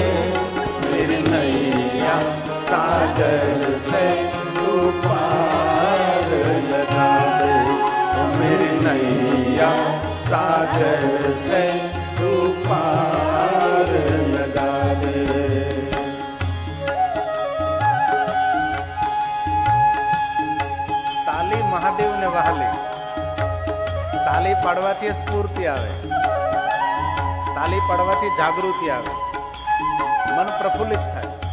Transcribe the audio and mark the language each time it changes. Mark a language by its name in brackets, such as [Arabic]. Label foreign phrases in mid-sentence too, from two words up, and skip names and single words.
[Hindi] मेरे नैया सागर से तू पार लगा दे. मेरे नैया सागर से तू पार लगा दे. [Gujarati] મહાદેવને વહાલી તાલી પાડવાથી સ્ફૂર્તિ આવે, તાલી પાડવાથી જાગૃતિ આવે, મન પ્રફુલ્લિત થાય.